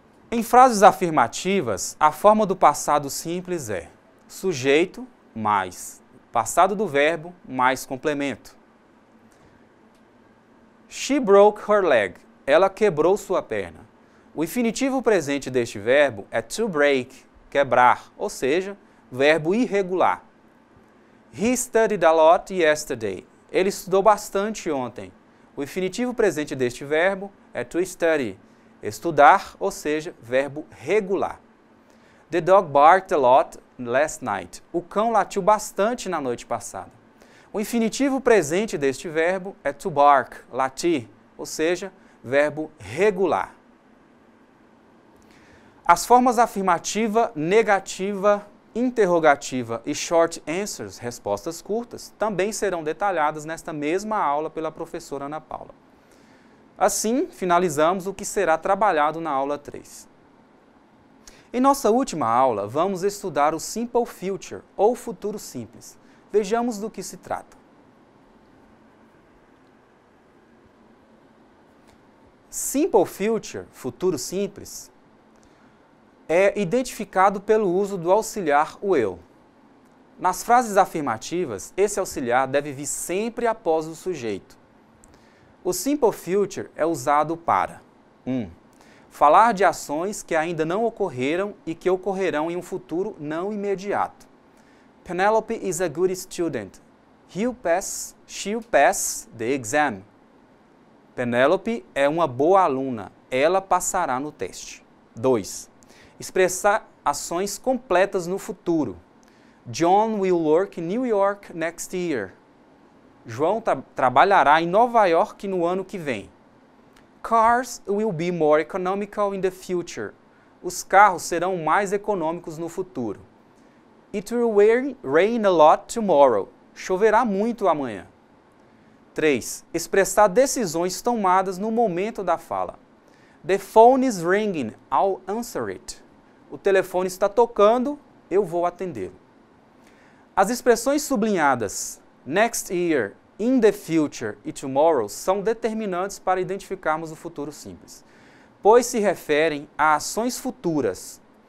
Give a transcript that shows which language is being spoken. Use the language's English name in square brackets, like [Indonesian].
[Portuguese] Em frases afirmativas, a forma do passado simples é sujeito mais passado do verbo mais complemento. [English] She broke her leg. [Portuguese] Ela quebrou sua perna. O infinitivo presente deste verbo é to break, quebrar, ou seja, verbo irregular. [English] He studied a lot yesterday. [Portuguese] Ele estudou bastante ontem. O infinitivo presente deste verbo é to study, estudar, ou seja, verbo regular. [English] The dog barked a lot last night. [Portuguese] O cão latiu bastante na noite passada. O infinitivo presente deste verbo é to bark, latir, ou seja, verbo regular. As formas afirmativa, negativa, interrogativa e short answers, respostas curtas, também serão detalhadas nesta mesma aula pela professora Ana Paula. Assim, finalizamos o que será trabalhado na aula 3. Em nossa última aula, vamos estudar o Simple Future, ou futuro simples. Vejamos do que se trata. Simple Future, futuro simples, é identificado pelo uso do auxiliar o eu. Nas frases afirmativas, esse auxiliar deve vir sempre após o sujeito. O Simple Future é usado para 1. Falar de ações que ainda não ocorreram e que ocorrerão em um futuro não imediato. [English] Penelope is a good student. She'll pass the exam. [Portuguese] Penelope é uma boa aluna. Ela passará no teste. 2. Expressar ações completas no futuro. [English] John will work in New York next year. [Portuguese] João trabalhará em Nova York no ano que vem. [English] Cars will be more economical in the future. [Portuguese] Os carros serão mais econômicos no futuro. [English] It will rain a lot tomorrow. [Portuguese] Choverá muito amanhã. 3. Expressar decisões tomadas no momento da fala. [English] The phone is ringing, I'll answer it. [Portuguese] O telefone está tocando, eu vou atendê-lo. As expressões sublinhadas next year, in the future e tomorrow são determinantes para identificarmos o futuro simples, pois se referem a ações futuras.